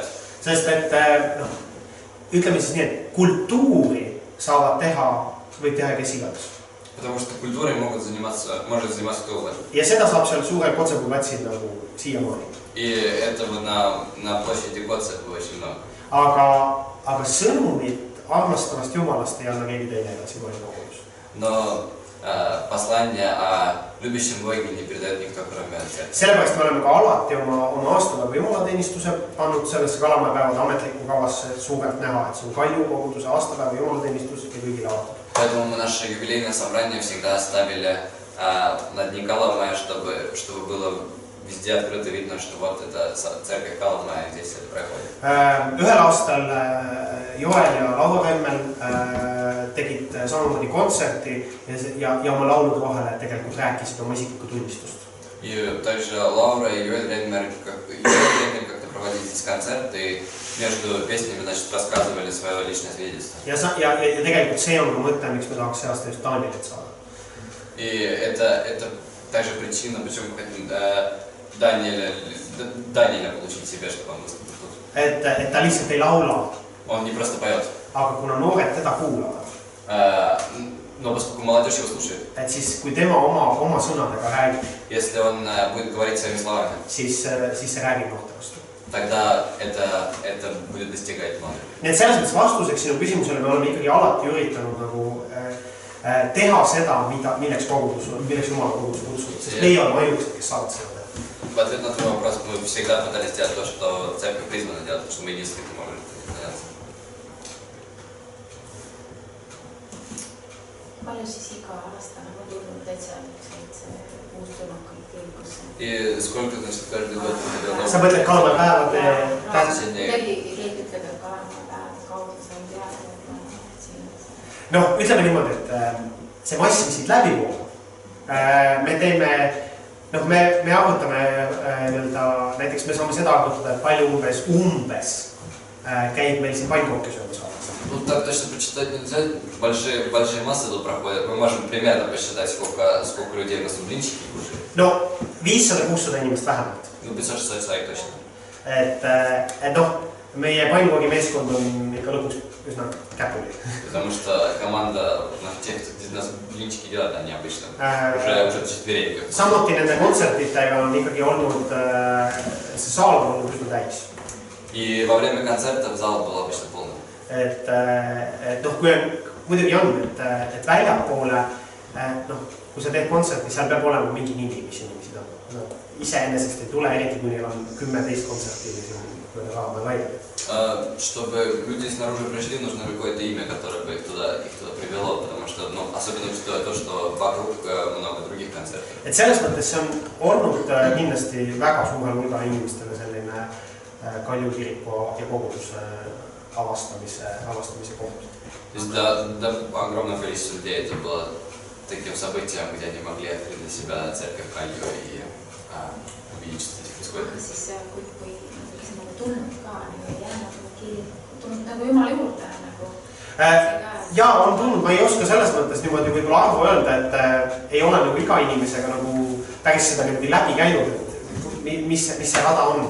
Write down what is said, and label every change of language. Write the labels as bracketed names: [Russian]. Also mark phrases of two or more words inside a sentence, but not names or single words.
[Estonian] Sest et, ütleme siis nii, et kultuuri saavad võib teha kes iganes. [Russian] Потому что культурой может заниматься кто угодно. [Estonian] Ja seda saab seal suure Kotsepuu-platsil nagu siiamaani. [Russian] И этого на площади Kotsepuu очень много. [Estonian] Aga sõnumit armastavast Jumalast ei anna keegi teine edasi kui kogudus. [Russian] Но послание о любящем Боге не передает никто, кроме церкви. [Estonian] Sellepärast me oleme ka alati oma aastapäeva jumalateenistuse pannud sellesse Kalamaja päevade ametlikku kavasse suurelt näha, et see on Kalju koguduse aastapäeva jumalateenistus ja kõigile avatud. [Russian] Поэтому мы наше юбилейное собрание всегда оставили на дни Kalamaja, чтобы было везде открыто видно, что вот это церковь Kalamaja, здесь это проходит. [Estonian] Ühel aastal Joel ja Laura Remmel tegid samamoodi kontserti ja oma laulude vahele tegelikult rääkisid oma isiklikku tunnistust. [Russian] И также Лаура и Юэль Рейнмер как-то проводили здесь концерт и между песнями, значит, рассказывали свое личное свидетельство. [Estonian] Ja tegelikult see on ka mõte, miks me tahaks see aasta just Danielit saada. [Russian] И это также причина, почему мы хотим Даниэля получить себе, чтобы он выступил тут. [Estonian] Et ta lihtsalt ei laula. [Russian] Он не просто поет. [Estonian] Aga kuna noored teda kuulavad. [Russian] Но поскольку молодежь его слушает. [Estonian] Et siis, kui tema oma sõnadega räägib. [Russian] Если он будет говорить своими словами. [Estonian] Siis see räägib noorte vastu. [Russian] Тогда это будет достигать много. [Estonian] Nii et selles mõttes vastuseks sinu küsimusele me oleme ikkagi alati üritanud nagu teha seda, milleks Jumala kogudus kutsub. Sest meie oleme ainukesed, kes saavad seda teha. [Russian] В ответ на твой вопрос мы всегда пытались делать то, что церковь призвана делать, потому что мы единственные, кто может заняться. [Estonian] Palju siis iga aasta nagu tulnud täitsa uus tulnukaid kirikusse? [Russian] И сколько, значит, каждый год приходил [Estonian] Sa mõtled Kalamaja päevade Keegi ütleb, et Kalamaja päevade kaudu sain teada. noh, ütleme niimoodi, et see mass, mis siit läbi voolab, me teeme, noh, me arvutame näiteks me saame seda arvutada, et palju umbes käib meil siin pannkooke söömas aastas. [Russian] Ну, так точно почитать нельзя. Большие массы тут проходят. Мы можем примерно посчитать, сколько людей у нас в блинчики кушают. [Estonian] No 500-600 inimest vähemalt. [Russian] Ну, 500 человек точно. [Estonian] Et noh, meie pannkoogi meeskond on ikka lõpuks üsna käpuli. [Russian] Потому что команда, тех, кто нас блинчики делают, они обычно уже четверенько. [Estonian] Samuti nende kontsertitega on ikkagi olnud, see saal on olnud üsna täis. [Russian] И во время концертов зал был обычно полный. [Estonian] Et noh, kui on, muidugi on, et väljapoole, noh, kui sa teed kontserti, seal peab olema mingi nimi, mis inimesed on. Iseenesest ei tule, eriti kui neil on 10-10 kontserti või raama laiali. [Russian] Чтобы люди снаружи пришли, нужно какое-то имя, которое бы их туда привело, потому что, ну, особенно учитывая то, что вокруг много других концертов. [Estonian] Et selles mõttes see on olnud kindlasti väga suurel hulga inimestele selline Kalju kiriku ja koguduse avastamise koht. [Russian] То есть для огромного количества людей это было таким событием, где они могли открыть для себя церковь Kalju и увидеть, что здесь происходит. [Estonian] Siis kui nagu tulnud ka jäänud tulnud nagu Jumala juurde nagu Jaa, on tulnud, ma ei oska selles mõttes niimoodi võib-olla arvu öelda, et ei ole nagu iga inimesega nagu päris seda niimoodi läbi käinud, et mis see rada on.